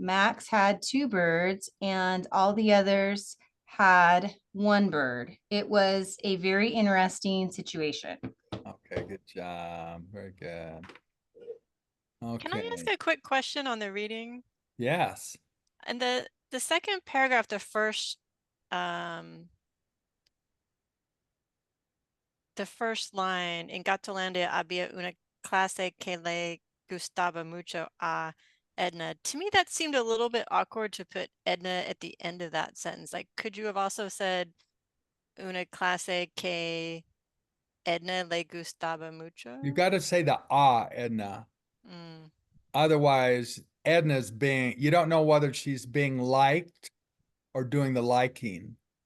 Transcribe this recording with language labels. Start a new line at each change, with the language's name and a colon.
English: Max had 2 birds and all the others had 1 bird. It was a very interesting situation. Okay, good job. Very good. Okay. Can I ask a quick question on the reading? Yes. And the second paragraph, the first line, in Gatolandia
Spanish: había una clase que le gustaba mucho a Edna.
English: To me, that seemed a little bit awkward to put Edna at the end of that sentence. Like, could you have also said
Spanish: una clase que Edna le gustaba mucho?
English: You got to say the Edna. Mm. Otherwise, Edna's you don't know whether she's being liked or doing the liking.